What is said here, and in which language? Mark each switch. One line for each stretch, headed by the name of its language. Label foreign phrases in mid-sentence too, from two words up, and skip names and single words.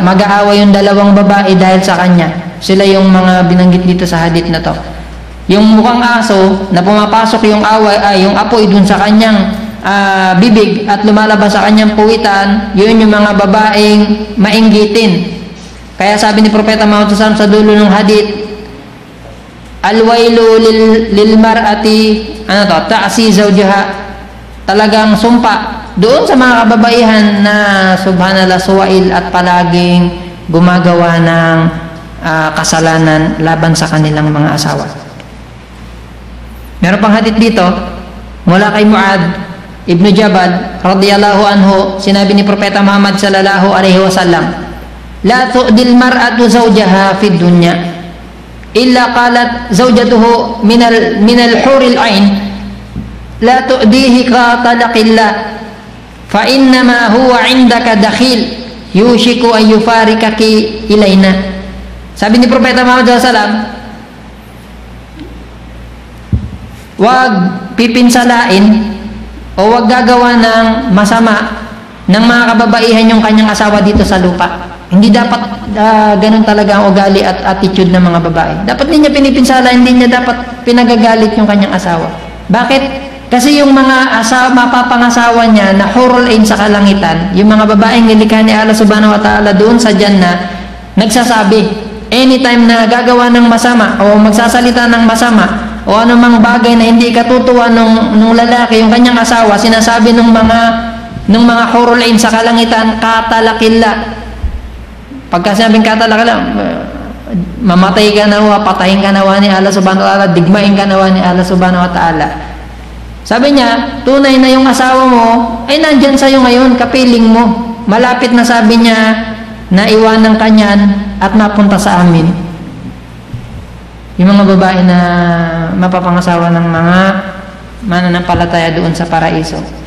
Filipino: Mag-aaway yung dalawang babae dahil sa kanya. Sila yung mga binanggit dito sa hadith na to. Yung mukhang aso na pumapasok yung apoy dun sa kanyang bibig at lumalabas sa kanyang puwitan, yun yung mga babaeng mainggitin. Kaya sabi ni Propeta Muhammad sa dulo ng hadith,
Arabic: الويل للمرأة تعصي زوجها,
Filipino: talagang sumpa doon sa mga kababaihan na subhanallah suwail at palaging gumagawa ng kasalanan laban sa kanilang mga asawa. Meron pang hadith dito mula kay Mu'adh ibn Jabal
Arabic: رضي الله عنه,
Filipino: sinabi ni Propeta Muhammad
Arabic: صلى الله عليه وسلم، لا تؤذي المرأة زوجها في الدنيا إلا قالت زوجته من الحور العين لا تؤذيه قاتلك الله فإنما هو عندك دخيل يوشك أن يفارقك إلينا.
Filipino: Sabi ni Propeta Muhammad
Arabic: صلى الله عليه وسلم,
Filipino: wag pipinsalain o wag gagawa ng masama ng mga kababaihan yung kanyang asawa dito sa lupa. Hindi dapat ganun talaga ang ugali at attitude ng mga babae. Dapat hindi niya pinipinsala, hindi niya dapat pinagagalit yung kanyang asawa. Bakit? Kasi yung mga mapapangasawa niya na
Arabic: الحور العين
Filipino: sa kalangitan, yung mga babaeng nilikha ni
Arabic: الله سبحانه وتعالى
Filipino: doon sa Jannah, nagsasabi, anytime na gagawa ng masama o magsasalita ng masama o anumang bagay na hindi katutuwa nung lalaki, yung kanyang asawa, sinasabi ng mga
Arabic: الحور العين
Filipino: sa kalangitan, katalakilla. Pagka sinabing katalakilla, mamatay ka nawa, patayin ka nawa ni
Arabic: الله سبحانه وتعالى,
Filipino: digmain ka nawa ni
Arabic: الله سبحانه وتعالى.
Filipino: Sabi niya, tunay na yung asawa mo ay nandyan sa'yo ngayon, kapiling mo. Malapit na, sabi niya, na iwanan ka niyan at napunta sa amin. Yung mga babae na mapapangasawa ng mga mananampalataya doon sa paraiso.